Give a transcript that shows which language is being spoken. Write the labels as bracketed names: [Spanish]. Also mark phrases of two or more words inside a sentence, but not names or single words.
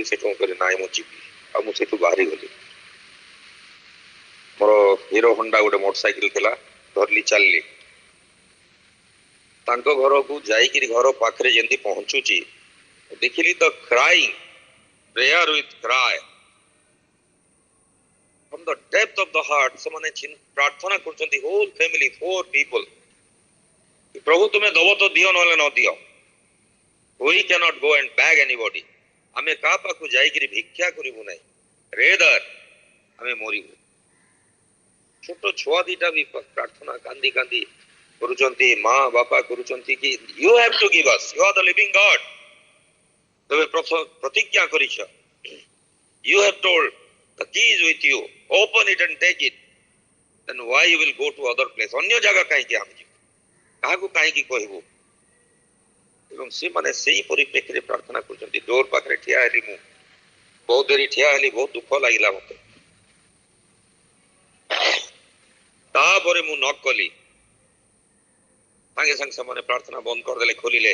[Odia] ସେଠୁ ମୁଁ କହିଲି ନାଇଁ ମୁଁ ଯିବି, ଆଉ ମୁଁ ସେଠୁ ବାହାରି ଗଲି। ମୋର ହିରୋ ହୋଣ୍ଡା ଗୋଟେ ମୋଟରସାଇକେଲ ଥିଲା, ଧରିଲି ଚାଲିଲି। ତାଙ୍କ ଘରକୁ ଯାଇକିରି ଘର ପାଖରେ ଯେମିତି ପହଞ୍ଚୁଛି, ଦେଖିଲି ତ [English] crying, prayer with cry from the depth of the heart। [Odia] ସେମାନେ ପ୍ରାର୍ଥନା କରୁଛନ୍ତି, [English] whole family, [Odia] 4 people, ପ୍ରଭୁ ତୁମେ ଦବ ତ ଦିଅ, ନହେଲେ ନ ଦିଅ। [English] We cannot go and beg anybody। [Odia] ଆମେ କାହା ପାଖକୁ ଯାଇକିରି ଭିକ୍ଷା କରିବୁ ନାହିଁ, ରେଦର ଆମେ ମରିବୁ। ଛୋଟ ଛୁଆ ଦିଟା ବି ପ୍ରାର୍ଥନା କାନ୍ଦି କାନ୍ଦି କରୁଛନ୍ତି, ମା ବାପା କରୁଛନ୍ତି କି [English] you have to give us, you are the living God। [Odia] ତମେ ପ୍ରତିଜ୍ଞା କରିଛ, [English] you have told the key is with you, open it and take it, then why you will go to other place। [Odia] ଅନ୍ୟ ଜାଗା କାହିଁକି ଆମେ ଯିବୁ, କାହାକୁ କାହିଁକି କହିବୁ। ଏବଂ ସେମାନେ ସେଇ ପରିପ୍ରେକ୍ଷୀରେ ପ୍ରାର୍ଥନା କରୁଛନ୍ତି। ଡୋର ପାଖରେ ଠିଆ ହେଲି, ମୁଁ ବହୁତ ଦେରି ଠିଆ ହେଲି, ବହୁତ ଦୁଃଖ ଲାଗିଲା ମତେ। ତାପରେ ମୁଁ ନକ୍ କଲି, ସାଙ୍ଗେ ସାଙ୍ଗେ ସେମାନେ ପ୍ରାର୍ଥନା ବନ୍ଦ କରିଦେଲେ, ଖୋଲିଲେ।